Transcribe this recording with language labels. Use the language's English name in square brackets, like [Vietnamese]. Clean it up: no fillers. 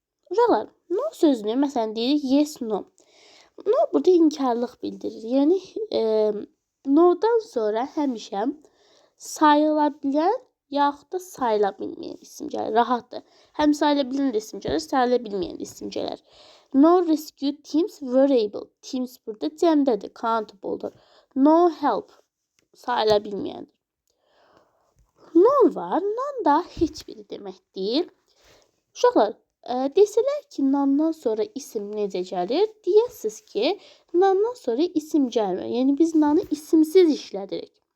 [Azerbaijani] Uşaqlar, no sözünü, məsələn, deyirik yes, no. No burada inkarlıq bildirir. Yəni, no-dan sonra həmişə sayıla bilən, yaxud da sayıla bilməyən isim gəlir. Rahatdır. Həm sayıla bilən isim gəlir, sayıla bilməyən isim gəlir. [English] No rescue teams were able. [Azerbaijani] Teams burada cəmdədir, countable-dur. No help, sayıla bilməyəndir. Non var, non da heç biri demək deyil. Uşaqlar, desələr ki, nandan sonra isim necə gəlir? Deyəsiniz ki, nandan sonra isim gəlmir. Yəni, biz nanı isimsiz işlədirik.